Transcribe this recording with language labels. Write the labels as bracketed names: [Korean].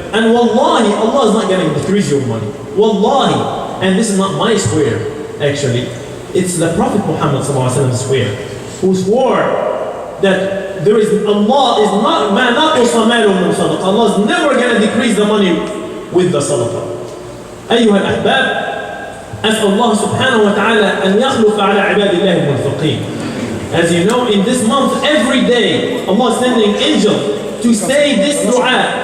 [English] And wallahi, Allah is not going to decrease your money. Wallahi. And this is not my swear, actually. It's the Prophet Muhammad swear, who swore that there is Allah is not Allah is never going to decrease the money with the sadaqah. [Arabic] أيها الأحباب, أسأل الله سبحانه وتعالى أن يخلف على عباد الله المنفقين. [English] As you know, in this month, every day, Allah is sending angels to say this dua.